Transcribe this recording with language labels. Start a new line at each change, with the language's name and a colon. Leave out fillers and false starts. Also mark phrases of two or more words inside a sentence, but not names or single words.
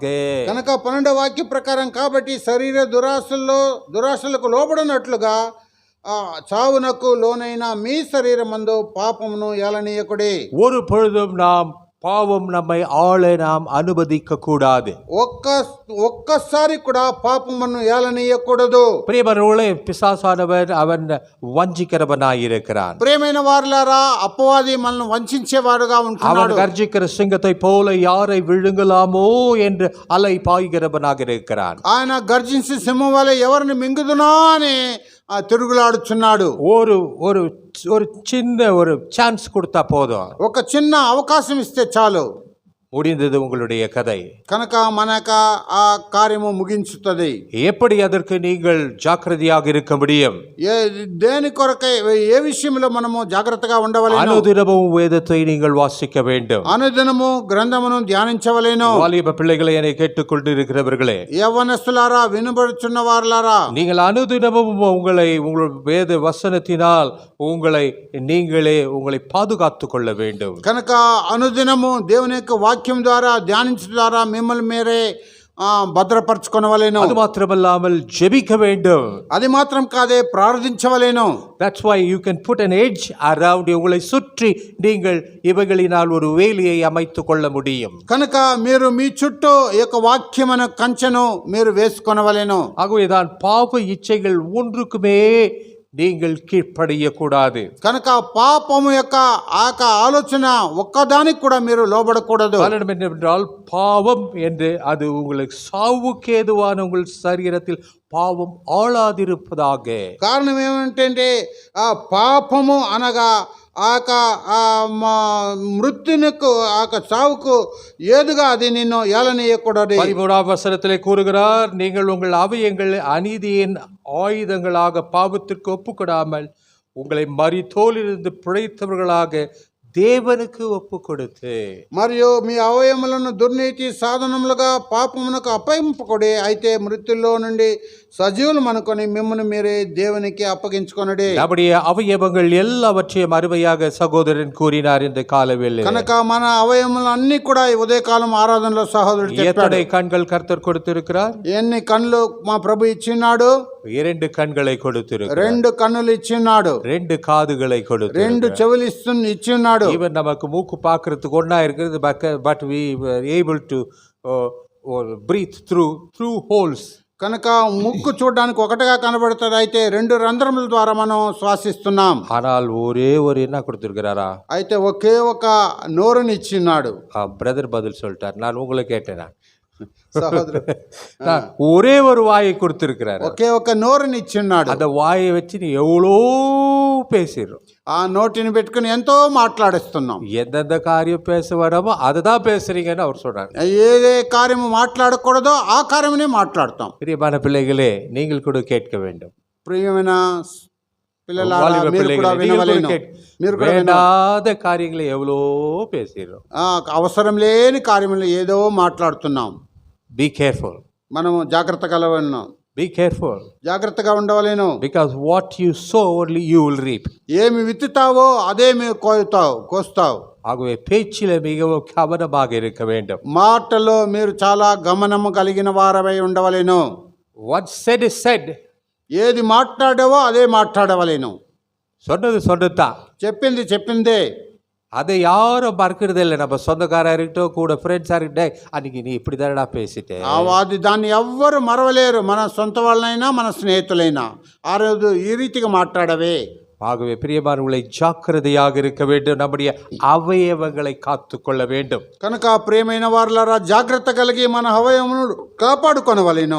Telugu: కనుక 12వ వాక్య ప్రకారం కాబట్టి శరీర దురాశలకు లోబడినట్లుగా చావునకు లోనైన మీ శరీరమందు పాపమును ఏలనీయకుడి.
Tamil: ஒரு பொழுதும் நாம் பாவம் நம்மை ஆள நாம் அனுமதிக்க கூடாது.
Telugu: ఒక్కసారి కూడా పాపమును ఏలనీయకూడదు.
Tamil: ప్రియమైనవారే, పిశాసానవన్ அவன் வஞ்சிக்கிறவனாய் இருக்கிறான்.
Telugu: ప్రియమైన వారలారా, అపవాది మనల్ని వంచించేవాడుగా ఉంటున్నాడు.
Tamil: அவன் கர்ஜிக்கிற சிங்கத்தை போல யாரை விழுங்கலாమో என்று அலை பாய்கிறவனாக இருக்கிறான்.
Telugu: ఆయన గర్జించి సింహం వలె ఎవరిని మింగుదునా అని తిరుగులాడుచున్నాడు.
Tamil: ஒரு சின்ன ஒரு சான்ஸ் கொடுத்தா போதும்,
Telugu: ఒక చిన్న అవకాశం ఇస్తే చాలు,
Tamil: முடிந்தது உங்களுடைய கதை.
Telugu: కనుక మనక ఆ కార్యము ముగించుతుంది.
Tamil: எப்படி அதற்கு நீங்கள் ஜாக்கிரதையாக இருக்க முடியும்?
Telugu: దేని కొరకై, ఏ విషయంలో మనము జాగ్రత్తగా ఉండవలేను?
Tamil: అనుదినமும் வேதத்தை நீங்கள் வாசிக்க வேண்டும்.
Telugu: అనుదినము గ్రంథమును ధ్యానించవలేను.
Tamil: வாலிப பிள்ளைகளை என்னை கேட்டுக்கொண்டு இருக்கிறவர்களே,
Telugu: యవ్వనస్తులారా, వినబడుచున్న వారలారా,
Tamil: நீங்கள் అనుదినமும் உங்கள் வேத வசனத்தினால் உங்களை பாதுகாத்துக் கொள்ள வேண்டும்.
Telugu: కనుక అనుదినము దేవుని యొక్క వాక్యం ద్వారా ధ్యానించడం ద్వారా మిమ్మల్ని మీరే భద్రపరచుకొనవలెను.
Tamil: அது மாத்திரமல்லாமல் ஜெபிக்க வேண்டும்.
Telugu: అది మాత్రం కాదే, ప్రార్థించవలెను.
English: That's why you can put an edge around you.
Tamil: உங்களை சுற்றி நீங்கள் இவைகளினால் ஒரு வேலியை அமைத்துக் கொள்ள முடியும்.
Telugu: కనుక మీరు మీ చుట్టూ ఈ యొక్క వాక్యమైన కంచెను మీరు వేసుకొనవలెను.
Tamil: ஆகவேதான் பாவ இச்சைகள் ஒன்றுக்குமே நீங்கள் கீழ்ப்படியக்கூடாது.
Telugu: కనుక పాపము యొక్క ఆలోచన ఒక్కదానికి కూడా మీరు లోబడకూడదు.
Tamil: காரணம் என்னவென்றால் பாவம் என்று அது உங்களுக்கு சாவுக்கேதுவான உங்கள் சரீரத்தில் பாவம் ஆளாதிருப்பதாக.
Telugu: కారణం ఏమిటంటే ఆ పాపము అనగా మృత్యునకు చావుకు ఏదుగా అది నిన్ను ఏలనీయకూడదు.
Tamil: 13ஆம் வசனத்திலே கூறுகிறார், நீங்கள் உங்கள் அவயங்கள் அநீதியின் ஆயுதங்களாக பாவத்திற்கு ஒப்புக்கொடாமல் உங்களை மரித்தோலிருந்து பிழைத்தவர்களாக
Telugu: దేవునికి ఒప్పు కొడితే, మరియు మీ అవయములను దుర్నీతి సాధనములుగా పాపమునకు అప్పగింపకొడి, అయితే మృత్యుల్లో నుండి సజీవులు అనుకొని మిమ్మల్ని మీరే దేవునికి అప్పగించుకొనడి.
Tamil: நம்முடைய அவயவங்கள் எல்லாவற்றையும் அருமையாக சகோதரன் கூறினார் இந்த காலவேளை.
Telugu: కనుక మన అవయములు అన్ని కూడా ఈ ఉదయకాలం ఆరాధనలో సహోదరుడు చెప్పాడు.
Tamil: எத்தனை கண்கள் கர்த்தர் கொடுத்திருக்கிறார்?
Telugu: ఎన్ని కళ్ళు మా ప్రభు ఇచ్చినాడు?
Tamil: 2 కண்களை கொடுத்திருக்கிறார்.
Telugu: 2 కన్నులు ఇచ్చినాడు.
Tamil: 2 కాదుகளை கொடுத்திருக்கிறார்.
Telugu: 2 చెవులు ఇచ్చినాడు.
Tamil: ఈవెన్ நமக்கு மூக்கு பார்க்கிறதுக்கு ஒண்ணா இருக்குது,
English: but we were able to breathe through holes.
Telugu: కనుక ముక్కు చూడడానికి ఒకటిగా కనబడుతుంది, అయితే 2 రంధ్రముల ద్వారా మనం శ్వాసిస్తున్నాం.
Tamil: ஆனால் ஒரே ஒரு என்ன கொடுத்திருக்கிறாரா?
Telugu: అయితే ఒకే ఒక నోరుని ఇచ్చినాడు.
Tamil: பிரதர் பதில் சொல்லிட்டார், நான் உங்களை கேட்டேன்.
Telugu: సహోదరు
Tamil: ஒரே ஒரு வாயை கொடுத்திருக்கிறார்.
Telugu: ఒకే ఒక నోరుని ఇచ్చిన్నాడు.
Tamil: அந்த வாயை வச்சு நீ எவ்வளோ பேசிடுறோம்.
Telugu: ఆ నోటిని పెట్టుకుని ఎంతో మాట్లాడిస్తున్నాం.
Tamil: எந்தெந்த காரியம் பேச வேண்டாமோ அதை தான் பேசுறீங்கன்னு அவர் சொல்றாரு.
Telugu: ఏదే కార్యము మాట్లాడకూడదో ఆ కార్యమునే మాట్లాడతాం.
Tamil: பிரியமான பிள்ளைகளே, நீங்கள் கூட கேட்க வேண்டும்.
Telugu: ప్రియమైన పిల్లలారా, మీరు కూడా వినవలెను. మీరు కూడా
Tamil: வேண்டாத காரியங்களை எவ்வளோ பேசிடுறோம்.
Telugu: అవసరం లేని కార్యములు ఏదో మాట్లాడుతున్నాం.
English: Be careful.
Telugu: మనము జాగ్రత్త కలవలను.
English: Be careful.
Telugu: జాగ్రత్తగా ఉండవలేను.
English: Because what you sow only you will reap.
Telugu: ఏమి విత్తుతావో అదే మీరు కోస్తావు.
Tamil: ஆகவே பேச்சில மிகவும் கவனமாக இருக்க வேண்டும்.
Telugu: మాటలో మీరు చాలా గమనము కలిగిన వారవై ఉండవలేను.
English: What said is said.
Telugu: ఏది మాట్లాడావో అదే మాట్లాడవలేను.
Tamil: சொன்னது சொன்னதுதான்.
Telugu: చెప్పింది చెప్పిందే.
Tamil: அதை யாரும் மறக்கிறது இல்லை. நம்ம சொந்தக்காரா இருக்கட்டும், கூட ஃப்ரெண்ட்ஸா இருக்கட்டும், அன்னைக்கு நீ இப்படி தானடா பேசிட்டேன்.
Telugu: అది దాన్ని ఎవ్వరు మరవలేరు. మన సొంత వాళ్ళైనా మన స్నేహితులైనా ఆ రోజు ఈ రీతిగా మాట్లాడవే.
Tamil: ஆகவே பிரியமானவர்களை ஜாக்கிரதையாக இருக்க வேண்டும். நம்முடைய அவயவங்களை காத்துக்கொள்ள வேண்டும்.
Telugu: కనుక ప్రియమైన వారలారా, జాగ్రత్త కలిగి మన అవయవమును కాపాడుకొనవలెను.